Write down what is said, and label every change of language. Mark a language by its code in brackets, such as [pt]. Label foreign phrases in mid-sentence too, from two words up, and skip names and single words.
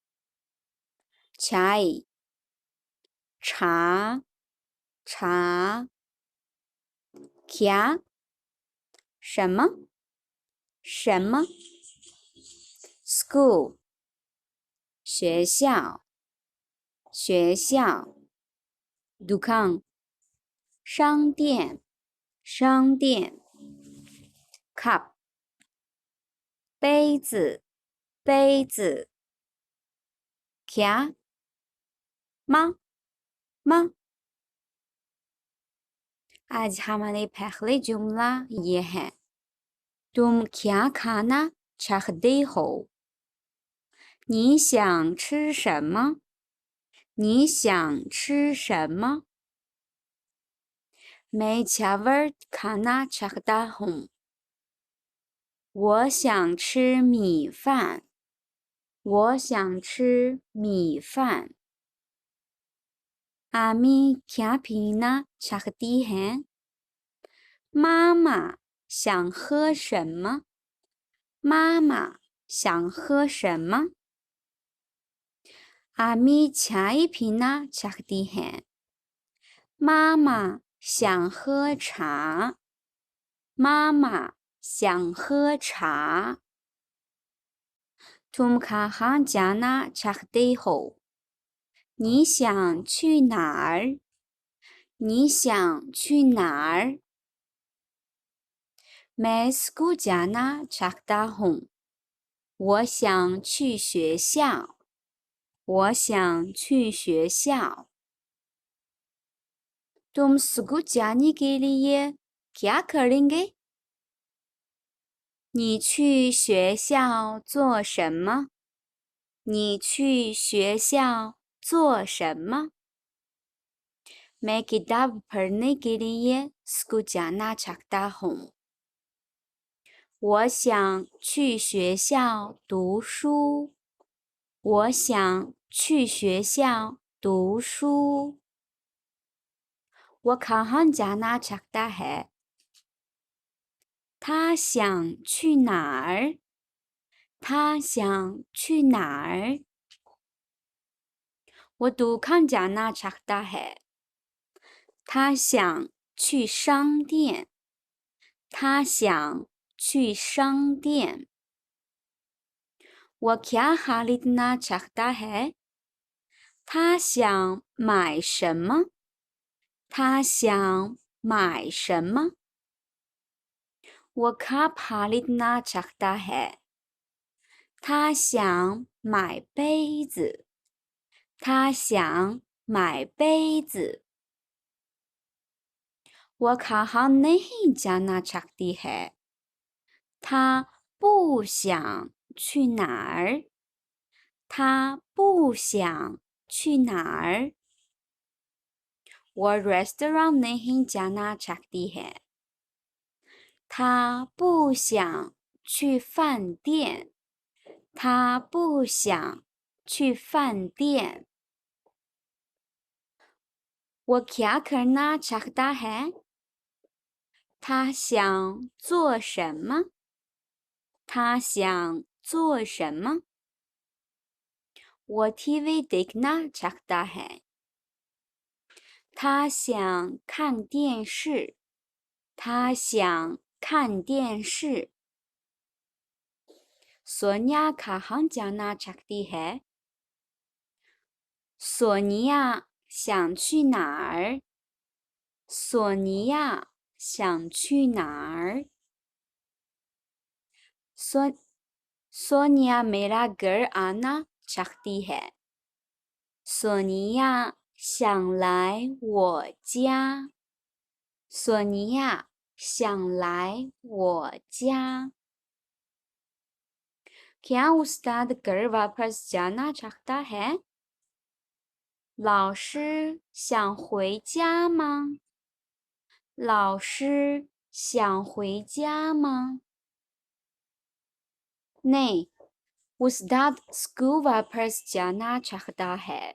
[zh] चाय 茶茶 क्या 什么什么 school 学校学校 दुकान 商店商店 cup 杯子杯子 [hi] क्या 吗吗 आज हमारी पहली जुमला ये है तुम क्या खाना चाहते हो [zh] 你想吃什么你想吃什么 [hi] मैं चावल खाना चाहता हूँ [zh] 我想吃米饭我想吃米饭 [hi] आमी क्या पीना चाहती है [zh] 妈妈想喝什么妈妈想喝什么 [hi] आमी चाय पीना चाहती है [zh] 妈妈想喝茶妈妈想喝茶 [hi] तुम कहाँ जाना चाहते हो [zh] 你想去哪儿你想去哪儿 [hi] मैं स्कूल जाना चाहता हूँ [zh] 我想去学校我想去学校 [hi] तुम स्कूल जाने के लिए क्या करेंगे [zh] 你去学校做什么你去学校做什么 [hi] मैं किताब पढ़ने के लिए स्कूल जाना चाहता हूँ [zh] 我想去学校读书我想去学校读书 [hi] वो कहाँ जाना चाहता है [zh] 他想去哪儿他想去哪儿 [hi] वो दुकान जाना चाहता है [zh] 他想去商店他想去商店 [hi] वो क्या खरीदना चाहता है [zh] 他想买什么他想买什么 [hi] वो कप खरीदना चाहता है [zh] 他想买杯子他想买杯子 [hi] वो कहाँ नहीं जाना चाहती है [zh] 他不想去哪儿他不想去哪儿 [hi] वो रेस्टोरेंट नहीं जाना चाहती है [zh] 他不想去饭店他不想去饭店 [hi] वो क्या करना चाहता है [zh] 他想做什么他想做什么 [hi] वो टीवी देखना चाहता है [zh] 他想看电视他想看电视 [hi] सोनिया कहाँ जाना चाहती है [zh] 索尼娅想去哪儿？索尼娅想去哪儿？ [hi] सोनिया मेरा घर आना चाहती है。 [zh] 索尼娅想来我家。索尼娅想来我家。 [hi] क्या उस्ताद घर वापस जाना चाहता है？ [zh] 老师想回家吗？老师想回家吗 ？ [hi] नहीं, उस्ताद स्कूल वापस जाना चाहता है。